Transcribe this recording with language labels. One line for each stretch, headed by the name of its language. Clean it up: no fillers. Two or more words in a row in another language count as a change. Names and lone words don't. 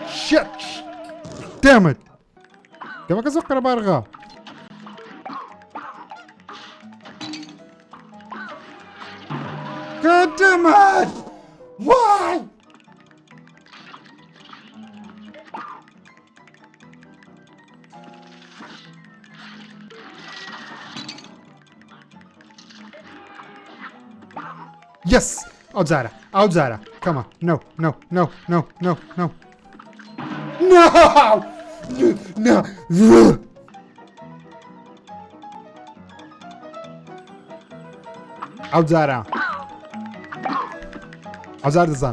English: Shit! Damn it!
Central Kurdish: دەمەکە زۆر قەرەبارغا.
English: God damn it! Why? Yes! Out Zara. Come on. No. No!
Central Kurdish: Out Zara دەزانم.